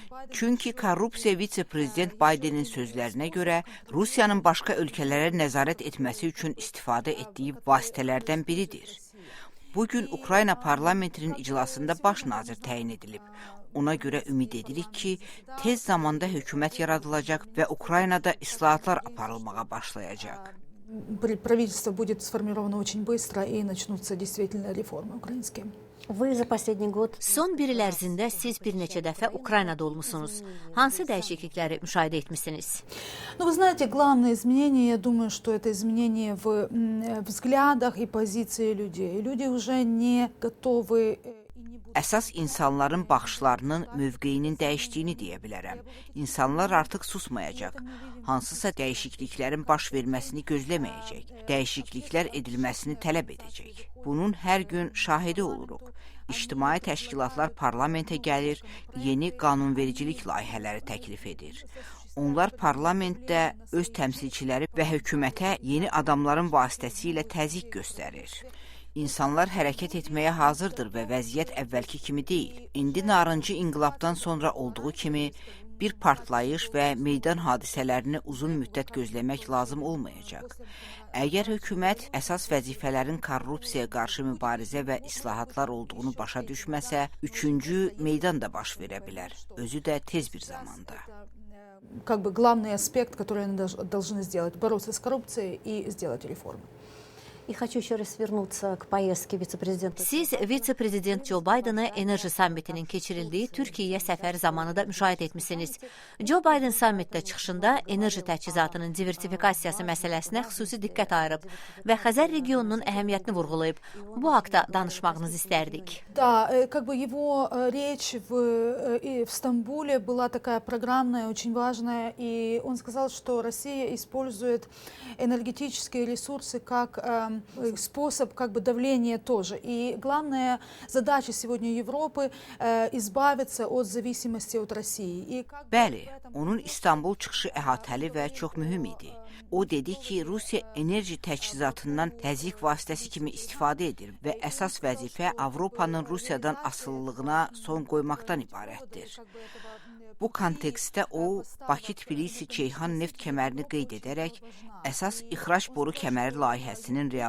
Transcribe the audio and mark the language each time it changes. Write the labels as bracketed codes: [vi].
[az] Çünki korrupsiya vitse-prezident Biden'in sözlərinə görə Rusiyanın başqa ölkələrə nəzarət etməsi üçün istifadə etdiyi vasitələrdən biridir. Bugün Ukrayna parlamentinin iclasında baş nazir təyin edilib. Ona görə ümid edirik ki, tez zamanda hökumət yaradılacaq və Ukraynada islahatlar aparılmağa başlayacaq. [ru] Правительство будет сформировано очень быстро и начнутся действительно реформы украинские. Вы за последний год... [az] Son bir il ərzində siz bir neçə dəfə Ukraynada olmusunuz. Hansı dəyişiklikləri müşahidə etmişsiniz? [ru] Ну, вы знаете, главное изменение, я думаю, что это изменение в взглядах и позиции людей. Люди уже не готовы... [az] Əsas insanların baxışlarının, mövqeyinin dəyişdiyini deyə bilərəm. İnsanlar artıq susmayacaq. Hansısa dəyişikliklərin baş verməsini gözləməyəcək. Dəyişikliklər edilməsini tələb edəcək. Bunun hər gün şahidi oluruq. İctimai təşkilatlar parlamentə gəlir, yeni qanunvericilik layihələri təklif edir. Onlar parlamentdə öz təmsilçiləri və hökumətə yeni adamların vasitəsilə təzyiq göstərir. İnsanlar hərəkət etməyə hazırdır və vəziyyət əvvəlki kimi deyil. İndi narıncı inqilabdan sonra olduğu kimi bir partlayış və meydan hadisələrini uzun müddət gözləmək lazım olmayacaq. Əgər hökumət əsas vəzifələrin korrupsiyaya qarşı mübarizə və islahatlar olduğunu başa düşməsə, üçüncü meydan da baş verə bilər, özü də tez bir zamanda. [ru] Как бы главный аспект, который они должны сделать, бороться с коррупцией и сделать реформы. И хочу еще раз вернуться к поездке вице-президента. [az] Siz vitse-prezident Joe Biden'ı enerji sammitinin keçirildiyi Türkiyəyə səfər zamanı da müşahidə etmişsiniz. Joe Biden sammitdə çıxışında enerji təchizatının diversifikasiyası məsələsinə xüsusi diqqət ayırıb və Xəzər regionunun əhəmiyyətini vurğulayıb. Bu haqda danışmağınızı istərdik. [ru] Да, как бы его речь в Стамбуле была такая программная, очень важная, и он сказал, что Россия использует энергетические ресурсы как способ как бы давления тоже. И главная задача сегодня Европы избавиться от зависимости от России. [az] Bəli, onun İstanbul çıxışı əhatəli və çox mühüm idi. O dedi ki, Rusiya enerji təchizatından təzyiq vasitəsi kimi istifadə edir və əsas vəzifə Avropanın Rusiyadan asılılığına son qoymaqdan ibarətdir. Bu kontekstdə o, Bakı-Tbilisi-Ceyhan neft kəmərini qeyd edərək əsas ixrac boru kəməri layihəsinin realizasiyasını